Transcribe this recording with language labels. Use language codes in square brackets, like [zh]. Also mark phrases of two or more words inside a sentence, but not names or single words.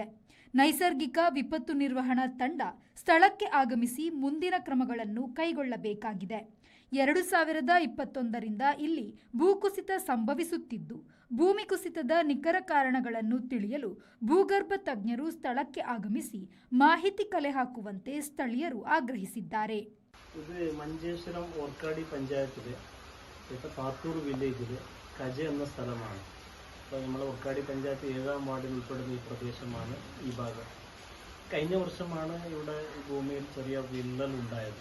[kn] ನೈಸರ್ಗಿಕ ವಿಪತ್ತು ನಿರ್ವಹಣಾ ತಂಡ ಸ್ಥಳಕ್ಕೆ ಆಗಮಿಸಿ ಮುಂದಿನ ಕ್ರಮಗಳನ್ನು ಕೈಗೊಳ್ಳಬೇಕಾಗಿದೆ. 2021ರಿಂದ ಇಲ್ಲಿ ಭೂಕುಸಿತ ಸಂಭವಿಸುತ್ತಿದ್ದು, ಭೂಮಿ ಕುಸಿತದ ನಿಖರ ಕಾರಣಗಳನ್ನು ತಿಳಿಯಲು ಭೂಗರ್ಭ ತಜ್ಞರು ಸ್ಥಳಕ್ಕೆ ಆಗಮಿಸಿ ಮಾಹಿತಿ ಕಲೆ ಹಾಕುವಂತೆ ಸ್ಥಳೀಯರು ಆಗ್ರಹಿಸಿದ್ದಾರೆ. [ml] ഇത് മഞ്ചേശ്വരം ഓർക്കാടി പഞ്ചായത്തിലെ പാത്തൂർ വില്ലേജിലെ കജ എന്ന സ്ഥലമാണ്. അപ്പോൾ നമ്മൾ ഓർക്കാടി പഞ്ചായത്ത് 7ാം വാർഡിൽ ഉൾപ്പെടുന്ന ഈ പ്രദേശമാണ് ഈ ഭാഗം. കഴിഞ്ഞ വർഷമാണ് ഇവിടെ ഭൂമിയിൽ ചെറിയ വിള്ളൽ ഉണ്ടായത്.